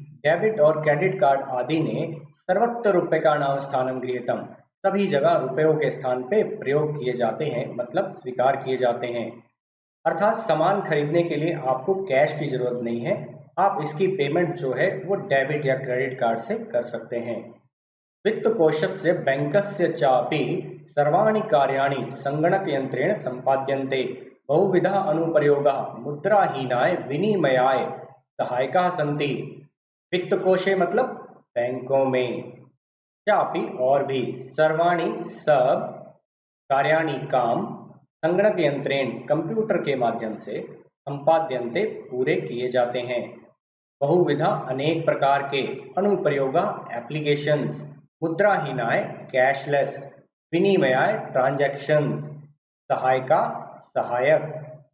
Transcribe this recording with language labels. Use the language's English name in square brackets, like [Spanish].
[Sanskrit] Debit और credit card आदि ने सर्वत्र रूप्यकाणां स्थानं गृहीतम्। [Hindi] सभी जगह रुपयों के स्थान पे प्रयोग किए जाते हैं, मतलब स्वीकार किए जाते हैं। अर्थात सामान खरीदने के लिए आपको कैश की जरूरत नहीं है, आप इसकी पेमेंट जो है वो डेबिट या क्रेडिट कार्ड से कर सकते हैं। [Sanskrit] वित्तकोशस्य बैंकस्य चापि सर्वाणि कार्याणि संगणकयंत्रेण सम्पाद्यन्ते। बहुविधा अनुप्रयोगाः मुद्राहीनाय विनिमयाय सहायकाः सन्ति। [Hindi] वित्तकोशे मतलब बैंकों में, चापि और भी, सर्वाणि सब, कार्याणि काम, संगणक यंत्रेण कंप्यूटर के माध्यम से, संपाद्यन्ते पूरे किए जाते हैं। बहुविधा अनेक प्रकार के, अनुप्रयोगा एप्लीकेशंस, मुद्राहीनाय कैशलेस, विनिमयाय ट्रांजैक्शन, सहायका सहायक।